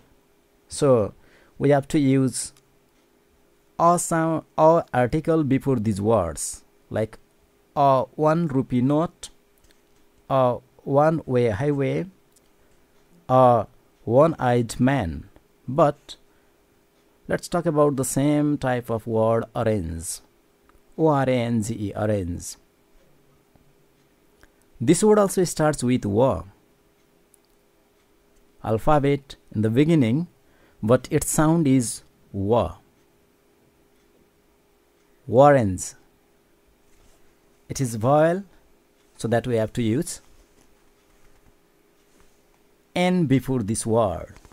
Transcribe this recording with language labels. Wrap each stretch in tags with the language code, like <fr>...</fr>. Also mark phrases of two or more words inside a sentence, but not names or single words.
<en>So we have to use a sound, a article before these words, like a 1 rupee note, a one-way highway, a one-eyed man. But let's talk about the same type of word, orange. O-R-A-N-G-E, orange. This word also starts with wa, alphabet in the beginning, but its sound is wa. Orange. It is vowel, so that we have to use N before this word.</en>